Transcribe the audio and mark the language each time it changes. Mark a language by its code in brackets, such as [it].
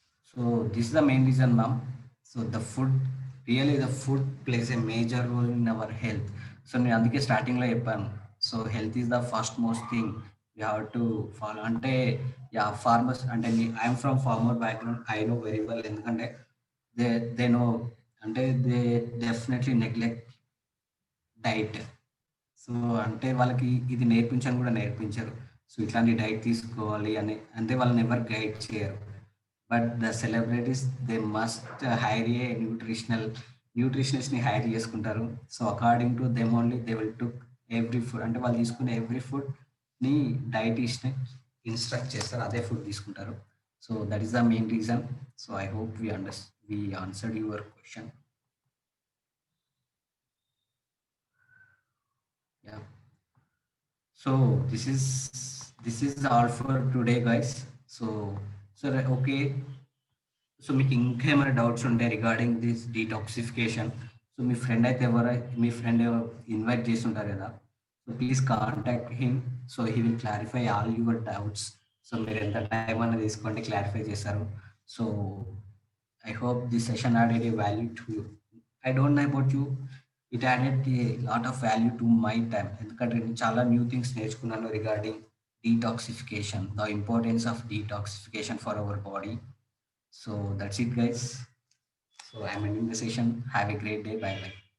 [en] So this is the main reason, ma'am. So the food, really the food plays a major role in our health. So [te] నేను అందుకే స్టార్టింగ్లో చెప్పాను, [en] So health is the first most thing you have to follow. అంటే yeah farmers, అంటే I'm from farmer background, I know very well, ఎందుకంటే they know, అంటే they definitely neglect diet. [te] So అంటే వాళ్ళకి ఇది నేర్పించని కూడా నేర్పించరు, సో ఇట్లాంటి డైట్ తీసుకోవాలి అని, అంటే వాళ్ళని ఎవరు గైడ్ చేయరు. [en] But the celebrities they must hire a న్యూట్రిషనిస్ట్ని hire చేసుకుంటారు. [te] So [en] according to them only they will took every food, [te] అంటే వాళ్ళు తీసుకునే ఎవ్రీ ఫుడ్ని డైటీషియన్ ఇన్స్ట్రక్ట్ చేస్తారు, అదే ఫుడ్ తీసుకుంటారు. [en] So that is the main reason. So I hope we answered your question. Yeah. So this is all for today, guys. So okay. [te] So మీకు ఇంకేమైనా doubts ఉంటాయి regarding this detoxification, so మీ friend అయితే మీ friend invite చేసి ఉంటారు కదా, so please contact him. [en] So he will clarify all your doubts. [te] So మీరు ఎంత time అనేది తీసుకోండి, క్లారిఫై చేస్తారు. [en] So I hope this session added a value to you. I don't know about you, it added a lot of value to my time, [te] ఎందుకంటే నేను చాలా new things నేర్చుకున్నాను [en] Regarding detoxification, the importance of detoxification for our body. So that's it, guys. So I'm ending the session. Have a great day. Bye bye.